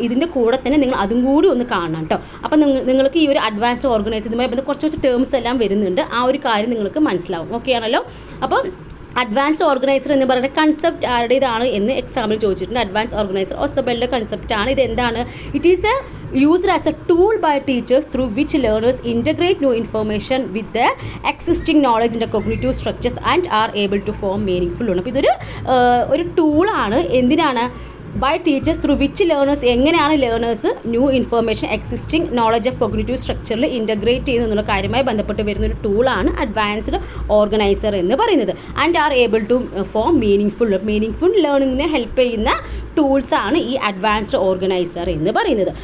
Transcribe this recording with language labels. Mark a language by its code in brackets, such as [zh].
[ml] ഇതിൻ്റെ കൂടെ തന്നെ നിങ്ങൾ അതും കൂടി ഒന്ന് കാണണം കേട്ടോ. അപ്പോൾ നിങ്ങൾക്ക് ഈ ഒരു അഡ്വാൻസ്ഡ് ഓർഗനൈസറുമായി ബന്ധപ്പെട്ട് കുറച്ച് ടേംസ് എല്ലാം വരുന്നുണ്ട്. ആ ഒരു കാര്യം നിങ്ങൾക്ക് മനസ്സിലാവും. ഓക്കെ ആണല്ലോ? അപ്പോൾ അഡ്വാൻസ്ഡ് ഓർഗനൈസർ എന്ന് പറയുന്ന കൺസെപ്റ്റ് ആരുടേതാണ് എന്ന് എക്സാമിൽ ചോദിച്ചിട്ടുണ്ട്. അഡ്വാൻസ് ഓർഗനൈസർ ഓസബലിൻ്റെ കൺസെപ്റ്റ് ആണ്. ഇത് എന്താണ്? [en] It is used as a tool by teachers through which learners integrate new information with their existing knowledge in the cognitive structures and are able to form meaningful learning. [ml] അപ്പോൾ ഇതൊരു ടൂളാണ്. എന്തിനാണ്? [en] by teachers through which learners, [ml] എങ്ങനെയാണ് learners new information existing knowledge of cognitive സ്ട്രക്ചറിൽ integrate ചെയ്യുന്നു എന്നുള്ള കാര്യമായി ബന്ധപ്പെട്ട് വരുന്ന ഒരു ടൂളാണ് അഡ്വാൻസ്ഡ് ഓർഗനൈസർ എന്ന് പറയുന്നത്. [en] and are able to form meaningful ലേണിങ്ങിനെ [ml] help ചെയ്യുന്ന ടൂൾസാണ് ഈ അഡ്വാൻസ്ഡ് ഓർഗനൈസർ എന്ന് പറയുന്നത്.